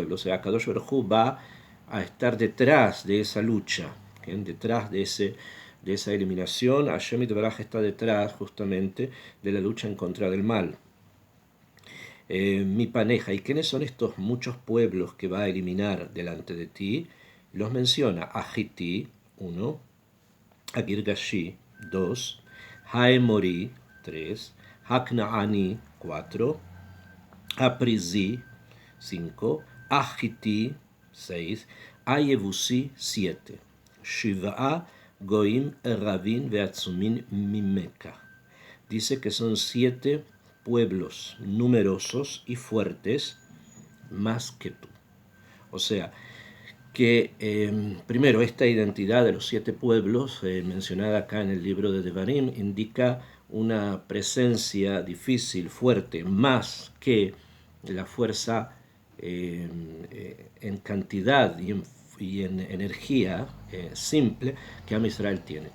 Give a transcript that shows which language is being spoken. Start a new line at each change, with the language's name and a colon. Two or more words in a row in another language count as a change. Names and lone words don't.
Spanish: O sea,
Hebrew: קדוש ברוך הוא
Spanish: va a estar detrás de esa lucha, detrás de esa eliminación.
Hebrew: השם יתברך
Spanish: está detrás justamente de la lucha en contra del mal.
Hebrew: מפניך,
Spanish: ¿y quiénes son estos muchos pueblos que va a eliminar delante de ti? Los menciona
Hebrew: החתי, 1, הגרגשי, 2, האמרי, 3, הכנעני, 4, הפרזי, 5, החתי, 6, היבוסי, 7, שבעה גוים רבים ועצומים ממך.
Spanish: Dice que son 7 pueblos numerosos y fuertes más que tú. O sea, que primero esta identidad de los 7 pueblos mencionada acá en el libro de Devarim indica una presencia difícil, fuerte, más que la fuerza en cantidad y en energía simple que Am Israel tiene.